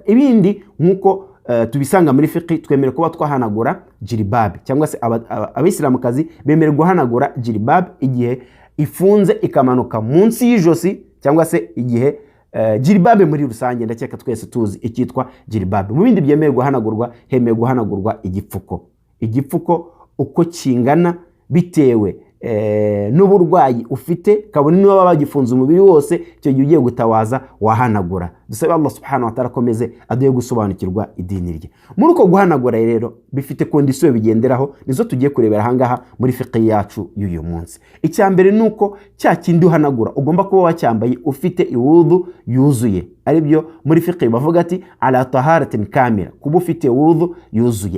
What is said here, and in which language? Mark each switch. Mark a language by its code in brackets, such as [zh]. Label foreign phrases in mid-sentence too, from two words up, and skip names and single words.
[rw] Ibindi nk'uko tubisanga muri fiqh, twemere kuba twahanagura jilbab cyangwa se Abayisilamukazi bemere guhanagura jilbab igihe ifunze ikamanuka munsi y'ijosi, cyangwa se igihe jilbab muri rusange ndakeka twese tuzi ikitwa jilbab. Mu bindi byemeye guhanagurwa, hemeye guhanagurwa igipfuko uko kingana bitewe n'uburwayi ufite, kabone niba bagifunze umubiri wose, icyo gihe ugiye gutawaza wahanagura. Dusabe [ar] الله سبحانه وتعالى [rw] komeze aduye gusobanukirwa idini rye. Muri uko guhanagura rero bifite kondisiyo bigenderaho, nizo tugiye kurebera ahangaha muri fiqh yacu y'uyu munsi. Icya mbere nuko cya kindi uhanagura ugomba kuba wacyambaye ufite iwudu yuzuye, ari byo muri fiqh bavuga ati [ar] على طهارة كاملة, [rw] kuba ufite wudu yuzuye.